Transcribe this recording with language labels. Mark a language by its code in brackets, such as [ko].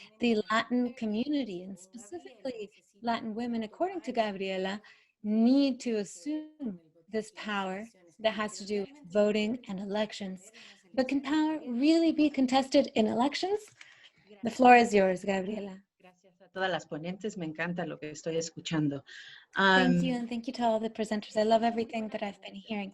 [en] The Latin community, and specifically Latin women, according to Gabriela, need to assume this power that has to do with voting and elections. But can power really be contested in elections? The floor is yours, Gabriela. [es] Gracias a todas las ponentes, me encanta lo que estoy escuchando. [en] Thank you, and thank you to all the presenters. I love everything that I've been hearing.